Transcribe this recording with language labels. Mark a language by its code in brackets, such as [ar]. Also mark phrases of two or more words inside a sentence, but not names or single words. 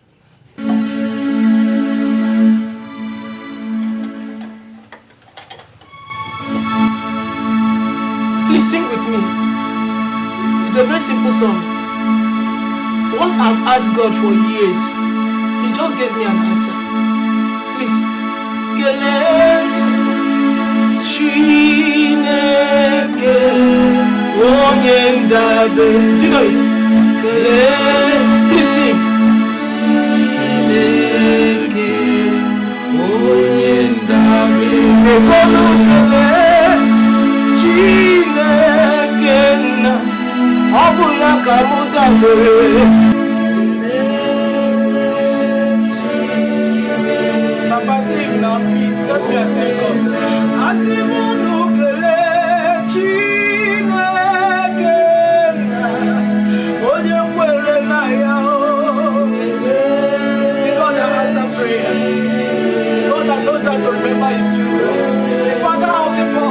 [en] Please sing with me. It's a very simple song. One I've asked God for years. He just gave me an answer. Please. [ig] Kele Chineke onye ndabe. [en] Do you know it? Kele. Please sing. [ig] Chineke onye ndabe. Ekolo kele Chineke na ọbụla ka mụ dabere. [en] Papa sing now, please. Help me and thank God. [ig] Asimunu kele Chineke na onye kwere na ya o. [en] The God that answers prayer. The God that knows how to remember His children. The Father of the poor.